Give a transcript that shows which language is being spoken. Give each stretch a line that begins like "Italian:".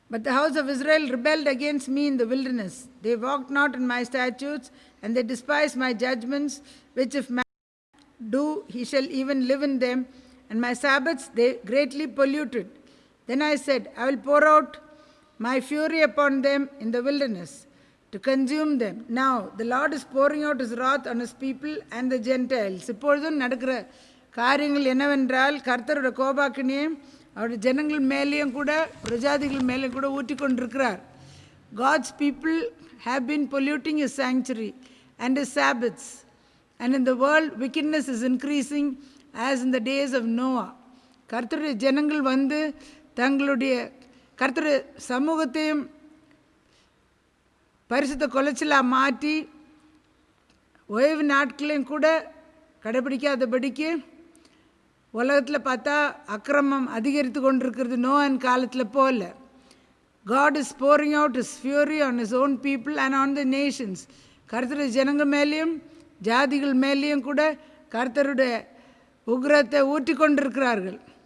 English: But the house of Israel rebelled against me in the wilderness. They walked not in my statutes, and they despised my judgments, which if man do, he shall even live in them. And my Sabbaths they greatly polluted. Then I said, I will pour out my fury upon them in the wilderness, to consume them. Now the Lord is pouring out his wrath on his people and the Gentiles.
Tamil: இப்பொழுதும் நடக்கிற காரியங்கள் என்னவென்றால், கர்த்தருடைய கோபாக்கினியை அவருடைய ஜனங்கள் மேலேயும் கூட பிரஜாதிகள் மேலேயும் கூட ஊற்றி கொண்டிருக்கிறார்.
English: God's people have been polluting his sanctuary and his Sabbaths, and in the world wickedness is increasing as in the days of Noah.
Tamil: கர்த்தருடைய ஜனங்கள் வந்து தங்களுடைய கர்த்தருடைய சமூகத்தையும் பரிசுத்த கொலைச்சலாக மாற்றி ஓய்வு நாட்களையும் கூட கடைபிடிக்காதபடிக்கு உலகத்தில் பார்த்தா அக்கிரமம் அதிகரித்து கொண்டிருக்கிறது. நோயின் காலத்தில் போல.
English: God is pouring out his fury on his own people and on the nations.
Tamil: கர்த்தருடைய ஜனங்கள் மேலேயும் ஜாதிகள் மேலேயும் கூட கர்த்தருடைய உக்கிரத்தை ஊற்றி கொண்டிருக்கிறார்கள்.